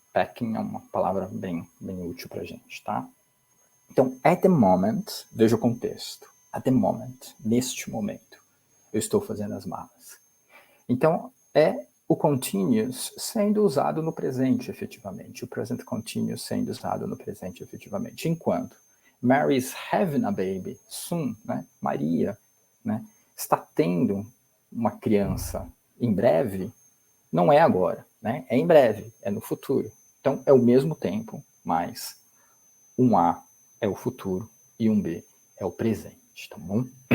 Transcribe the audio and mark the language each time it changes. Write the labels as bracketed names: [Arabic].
[Portuguese] Packing é uma palavra bem útil para a gente, tá? Então, [English] at the moment, [Portuguese] veja o contexto. [English] At the moment, [Portuguese] neste momento, eu estou fazendo as malas. Então, é o continuous sendo usado no presente, efetivamente. O present continuous sendo usado no presente, efetivamente. Enquanto [English] Mary's having a baby soon, [Portuguese] né? Maria, né, está tendo uma criança em breve, não é agora, né? É em breve, é no futuro. Então, é o mesmo tempo, mas um A é o futuro e um B é o presente, tá bom?